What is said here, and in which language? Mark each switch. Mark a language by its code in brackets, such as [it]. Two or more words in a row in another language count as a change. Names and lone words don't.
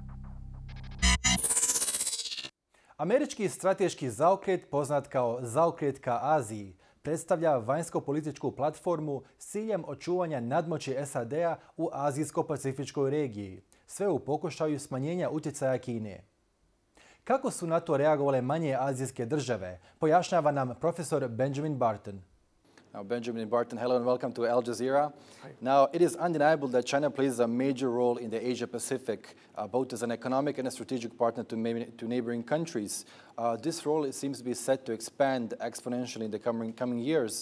[bs] Američki strateški zaokret, poznat kao zaokret ka Aziji, predstavlja vanjsko-političku platformu s ciljem očuvanja nadmoći SAD-a u azijsko-pacifičkoj regiji, sve u pokušaju smanjenja utjecaja Kine. Kako su na to reagovale manje azijske države, pojašnjava nam profesor Benjamin Barton. [en] Now, Benjamin Barton, hello and welcome to Al Jazeera. Now, it is undeniable that China plays a major role in the Asia-Pacific, both as an economic and a strategic partner to neighboring countries. This role seems to be set to expand exponentially in the coming years.